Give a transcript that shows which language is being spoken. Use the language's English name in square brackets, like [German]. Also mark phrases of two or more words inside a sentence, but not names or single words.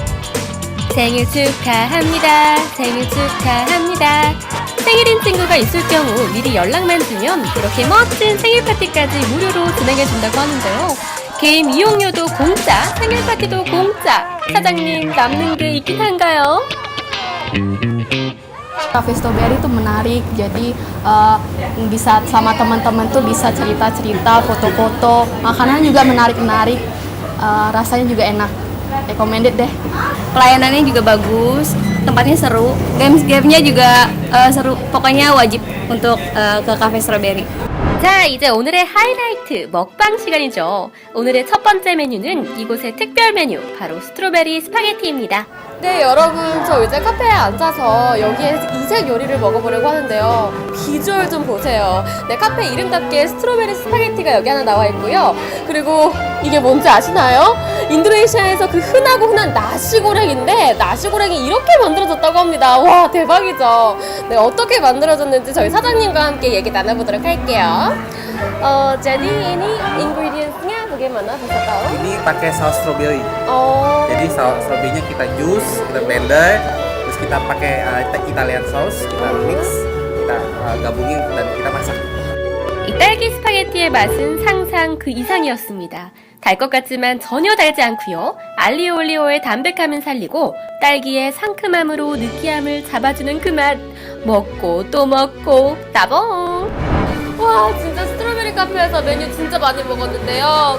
[Korean] 생일 축하합니다. 생일 축하합니다. 생일인 친구가 있을 경우 미리 연락만 주면 이렇게 멋진 생일 파티까지 무료로 진행해준다고 하는데요. 게임 이용료도 공짜, 생일 파티도 공짜. 사장님, 남는 게 있긴 한가요? [Indonesian] Cafe Strawberry itu menarik, jadi bisa sama teman-teman tuh bisa cerita-cerita, foto-foto, makanan juga menarik-menarik, rasanya juga enak, recommended deh. Pelayanannya juga bagus, tempatnya seru, gamenya juga seru, pokoknya wajib untuk ke Cafe Strawberry. [Korean] 자, 이제 오늘의 하이라이트 먹방 시간이죠. 오늘의 첫 번째 메뉴는 이곳의 특별 메뉴, 바로 스트로베리 스파게티입니다. 네, 여러분, 저 이제 카페에 앉아서 여기에 이색 요리를 먹어보려고 하는데요. 비주얼 좀 보세요. 네, 카페 이름답게 스트로베리 스파게티가 여기 하나 나와 있고요. 그리고 이게 뭔지 아시나요? 인도네시아에서 그 흔한 나시고랭인데 나시고랭이 이렇게 만들어졌다고 합니다. 와, 대박이죠. 네, 어떻게 만들어졌는지 저희 사장님과 함께 얘기 나눠보도록 할게요. [Indonesian] Jadi ini ingredients-nya bagaimana, bisa tahu? Ini pakai saus strawberry. Oh, Jadi saus strawberry-nya kita jus, kita blender, terus kita pakai [English] Italian sauce, [Indonesian] kita mix, kita gabungin dan kita masak. [Korean] 이 딸기 스파게티의 맛은 상상 그 이상이었습니다. 달 것 같지만 전혀 달지 않고요. 알리오 올리오의 담백함은 살리고 딸기의 상큼함으로 느끼함을 잡아주는 그 맛. 먹고 또 먹고 따봉. 와, 진짜 스트로베리 카페에서 메뉴 진짜 많이 먹었는데요.